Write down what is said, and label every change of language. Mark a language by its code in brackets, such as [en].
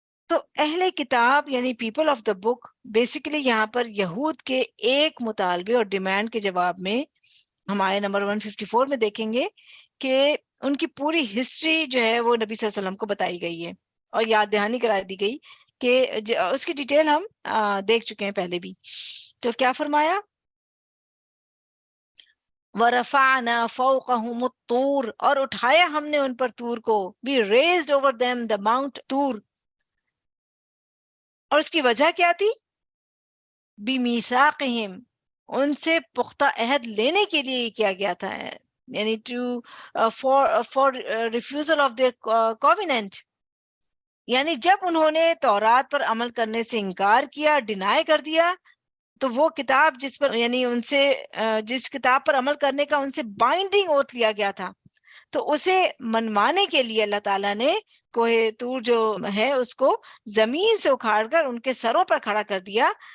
[ur] تو اہل کتاب یعنی people of the book basically یہاں پر یہود کے ایک مطالبے اور ڈیمانڈ کے جواب میں ہم آیہ نمبر 154 میں دیکھیں گے کہ ان کی پوری ہسٹری جو ہے وہ نبی صلی اللہ علیہ وسلم کو بتائی گئی ہے اور یاد دہانی کرا دی گئی کہ اس کی ڈیٹیل ہم دیکھ چکے ہیں پہلے بھی. تو کیا فرمایا؟ [ar] وَرَفَعْنَا فَوْقَهُمُ الطُّورَ، [ur] اور اٹھایا ہم نے ان پر طور کو. [en] We raised over them the mount Tur. [ur] اور اس کی وجہ کیا تھی؟ بِمِيثَاقِهِمْ، ان سے پختہ عہد لینے کے لیے کیا گیا تھا، یعنی [en] for refusal of their covenant. [ur] یعنی جب انہوں نے تورات پر عمل کرنے سے انکار کیا، ڈینائی کر دیا، تو وہ کتاب جس پر یعنی ان سے جس کتاب پر عمل کرنے کا ان سے بائنڈنگ اوتھ لیا گیا تھا، تو اسے منوانے کے لیے اللہ تعالیٰ نے کوہ طور جو ہے اس کو زمین سے اکھاڑ کر ان کے سروں پر کھڑا کر دیا،